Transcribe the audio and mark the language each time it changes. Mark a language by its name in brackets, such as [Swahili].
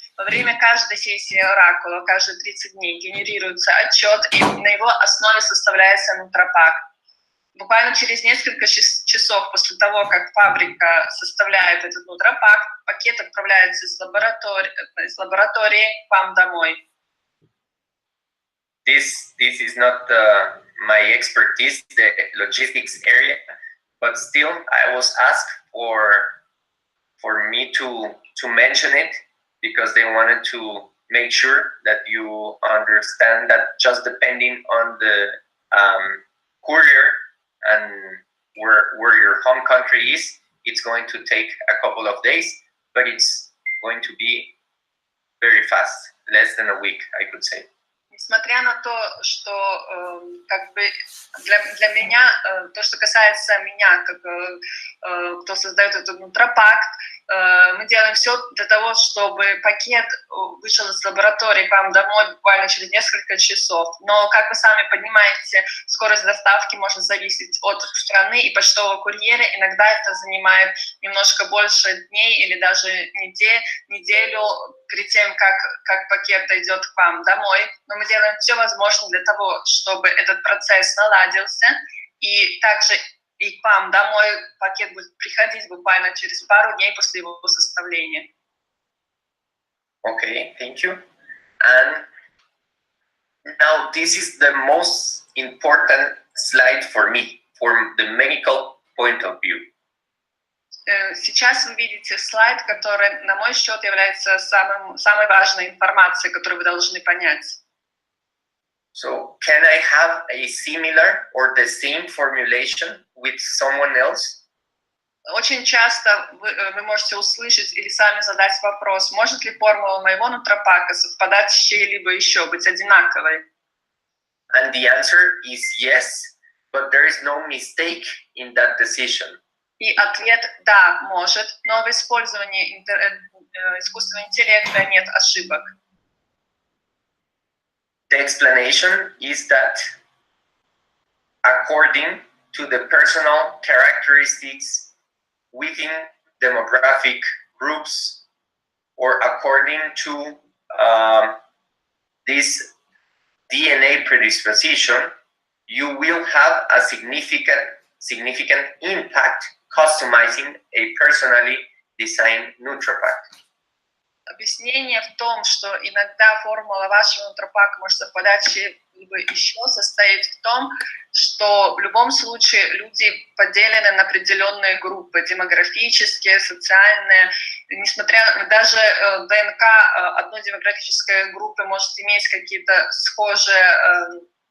[Russian] Во время каждой сессии оракула, каждые 30 дней генерируется отчет, и на его основе составляется NutraPak. Буквально через несколько часов после того, как фабрика составляет этот NutraPak, пакет отправляется из лаборатории к вам домой. [English] This is not my expertise, the logistics area, but still I was asked for me to mention it because they wanted to make sure that you understand that just depending on the courier and where your home country is, it's going to take a couple of days, but it's going to be very fast, less than a week, I could say. [Russian] Несмотря на то, что как бы для меня, то, что касается меня, как кто создает этот NutraPak, мы делаем все для того, чтобы пакет вышел из лаборатории к вам домой буквально через несколько часов. Но, как вы сами понимаете, скорость доставки может зависеть от страны и почтового курьера. Иногда это занимает немножко больше дней или даже неделю перед тем, как пакет дойдет к вам домой. Но мы делаем все возможное для того, чтобы этот процесс наладился, и также и к вам домой пакет будет приходить буквально через пару дней после его составления. [English] Okay, thank you. And now this is the most important slide for me, from the medical point of view. [Russian] Сейчас вы видите слайд, который, на мой счет, является самой важной информацией, которую вы должны понять. [English] So, can I have a similar or the same formulation with someone else? [Russian] Очень часто вы можете услышать или сами задать вопрос, может ли формула моего NutraPak'а совпадать с чьей-либо еще, быть одинаковой? [English] And the answer is yes, but there is no mistake in that decision. [Russian] И ответ да, может, но в использовании искусственного интеллекта нет ошибок. [English] The explanation is that according to the personal characteristics within demographic groups, or according to this DNA predisposition, you will have a significant impact customizing a personally designed NutraPak. [Russian] Объяснение в том, что иногда формула вашего NutraPak может совпадать с чем-либо еще, состоит в том, что в любом случае люди поделены на определенные группы, демографические, социальные. Несмотря даже ДНК одной демографической группы может иметь какие-то схожие